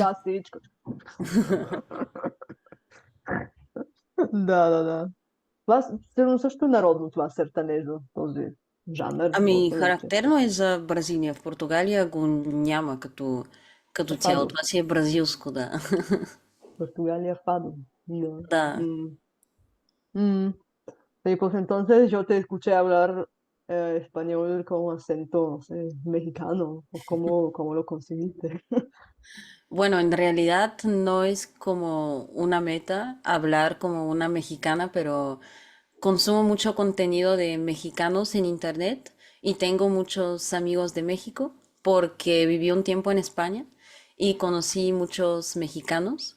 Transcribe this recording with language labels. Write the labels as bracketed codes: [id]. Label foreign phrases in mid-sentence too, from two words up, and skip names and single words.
[bg] маркаси. Да. Това сигурно също е народно, това сертанежо, този жанр, Ами, може да рече. характерно е за Бразилия. В Португалия го няма като цяло. Фадо. Това си е бразилско, да. Португалия, фадо. Да. Да. Mm. Mm. [es] Y pues entonces yo te escuché hablar español con acento, no sé, mexicano, o cómo lo conseguiste. Bueno, en realidad no es como una meta hablar como una mexicana, pero consumo mucho contenido de mexicanos en internet y tengo muchos amigos de México porque viví un tiempo en España y conocí muchos mexicanos.